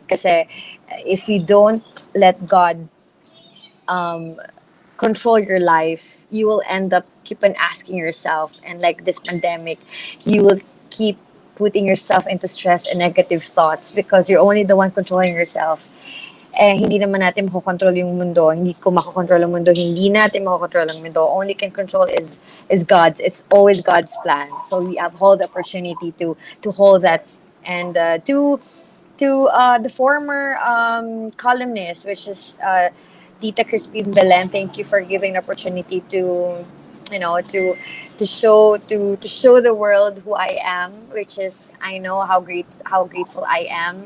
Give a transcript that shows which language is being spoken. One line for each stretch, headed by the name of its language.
English: Because if you don't let God control your life, you will end up keep on asking yourself, and like this pandemic, you will keep putting yourself into stress and negative thoughts because you're only the one controlling yourself.
Filipino: eh hindi naman natin makokontrol yung mundo. Hindi ko makokontrol ang mundo. Hindi natin makokontrol ang mundo.
English: Only can control is God's. It's always God's plan. So we have hold the opportunity to hold that. And to the former columnist, which is Tita Crispin Belen, thank you for giving the opportunity to, to show the world who I am, which is, I know how grateful I am.